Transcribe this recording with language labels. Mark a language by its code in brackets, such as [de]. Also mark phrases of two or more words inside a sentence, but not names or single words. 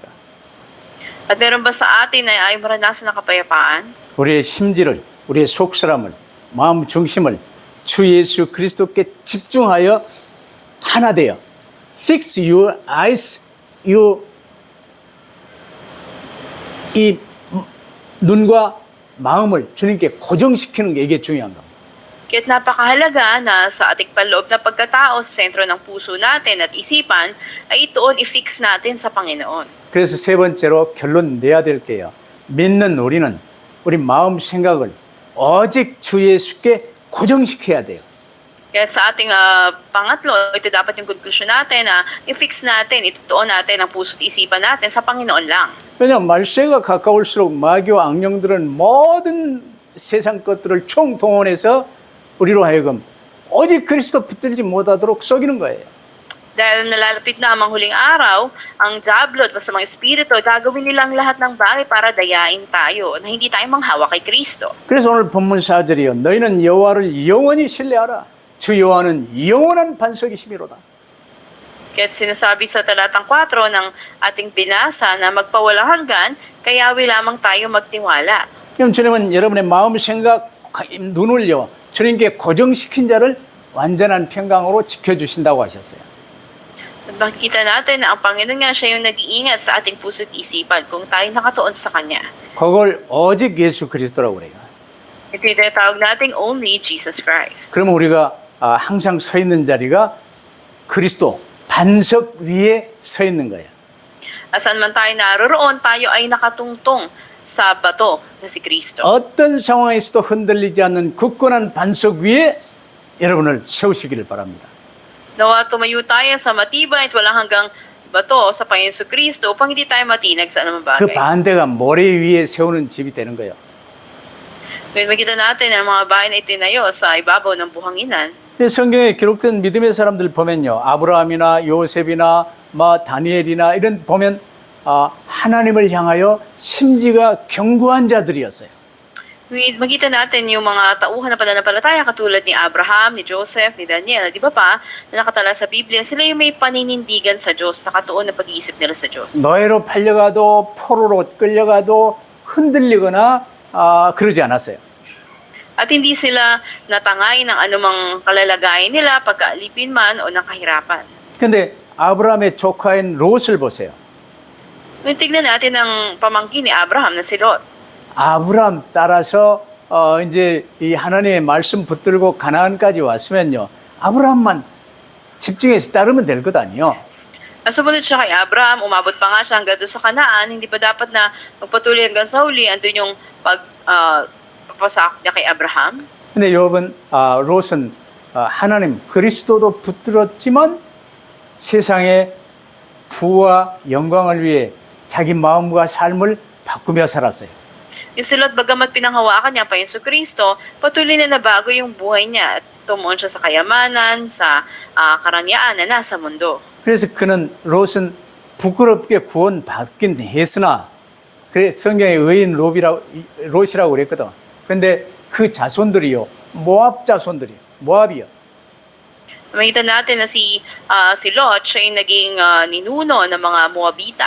[tl] At meron ba sa atin na ayaw maranasan ng kapayapaan? [ko] 우리의 심지를, 우리의 속사람을, 마음 중심을 주 예수 그리스도께 집중하여 하나 되어 [en] fix your eyes, [ko] 이 눈과 마음을 주님께 고정시키는 게 이게 중요한 겁니다. [tl] Kaya't napakahalaga na sa ating panloob na pagkatao sa sentro ng puso natin at isipan ay itoon i-fix natin sa Panginoon. [ko] 그래서 세 번째로 결론 내야 될 게요. 믿는 우리는 우리 마음 생각을 오직 주 예수께 고정시켜야 돼요. [tl] Kaya sa ating pangatlo, ito dapat yung conclusion natin na i-fix natin, itutuon natin ang puso at isipan natin sa Panginoon lang. [ko] 왜냐하면 말세가 가까울수록 마귀와 악령들은 모든 세상 것들을 총동원해서 우리로 하여금 오직 그리스도 붙들지 못하도록 속이는 거예요. [tl] Dahil nalalapit na ang mga huling araw, ang diablo at sa mga espiritu, gagawin nilang lahat ng bagay para dayain tayo na hindi tayo manghawa kay Kristo. [ko] 그래서 오늘 본문 4절이요. 너희는 여호와를 영원히 신뢰하라. 주 여호와는 영원한 반석이시미로다. [tl] Kaya't sinasabi sa talatang 4 ng ating binasa na magpawalang hanggan, kayawi lamang tayo magtiwala. [ko] 그럼 주님은 여러분의 마음 생각 눈을요. 주님께 고정시킨 자를 완전한 평강으로 지켜주신다고 하셨어요. [tl] At makikita natin na ang Panginoon nga siya yung nag-iingat sa ating puso at isipan kung tayo nakatuon sa Kanya. [ko] 그걸 오직 예수 그리스도라고 그래요. [tl] Ito yung tinatawag nating [en] only Jesus Christ. [ko] 그러면 우리가 항상 서 있는 자리가 그리스도 반석 위에 서 있는 거예요. [tl] Asan man tayo naroroon, tayo ay nakatungtong sa bato na si Kristo. [ko] 어떤 상황에서도 흔들리지 않는 굳건한 반석 위에 여러분을 세우시기를 바랍니다. [tl] Nawa tumayo tayo sa matibay at walang hanggang bato sa Panginoon Kristo upang hindi tayo matinag sa anumang [ko] 그 [tl] bagay. [ko] 반대가 모래 위에 세우는 집이 되는 거예요. [tl] Ngayon makita natin ang mga bahay na itinayo sa ibabaw ng buhanginan. [ko] 성경에 기록된 믿음의 사람들 보면요. 아브라함이나 요셉이나 다니엘이나 이런 보면 하나님을 향하여 심지가 견고한 자들이었어요. [tl] Makita natin yung mga tauhan na pananampalataya katulad ni Abraham, ni Joseph, ni Daniel, at iba pa na nakatala sa Biblia, sila yung may paninindigan sa Diyos, nakatuon na pag-iisip nila sa Diyos. [ko] 노예로 팔려가도 포로로 끌려가도 흔들리거나 그러지 않았어요. [tl] At hindi sila natangay ng anumang kalalagayan nila, pagkaalipin man o ng kahirapan. [ko] 근데 아브라함의 조카인 롯을 보세요. [tl] Ngunit tignan natin ang pamangkin ni Abraham na si Lot. [ko] 아브라함 따라서 이제 이 하나님의 말씀 붙들고 가나안까지 왔으면요. 아브라함만 집중해서 따르면 될 것 아니에요. [tl] Sumunod siya kay Abraham, umabot pa nga siya hanggang doon sa Kanaan, hindi pa dapat na magpatuloy hanggang sa huli, andun yung pagpapasak niya kay Abraham. [ko] 근데 여러분, 롯은 하나님 그리스도도 붙들었지만 세상의 부와 영광을 위해 자기 마음과 삶을 바꾸며 살았어요. [tl] Yung si Lot, bagamat pinanghawakan niya pa yung Kristo, patuloy na nabago yung buhay niya at tumuon siya sa kayamanan, sa karangyaan na nasa mundo. [ko] 그래서 그는 롯은 부끄럽게 구원받긴 했으나 그래 성경에 의인 롯이라고 그랬거든. 근데 그 자손들이요. 모압 자손들이요. 모압이요. [tl] Makita natin na si Lot, siya yung naging ninuno ng mga Moabita.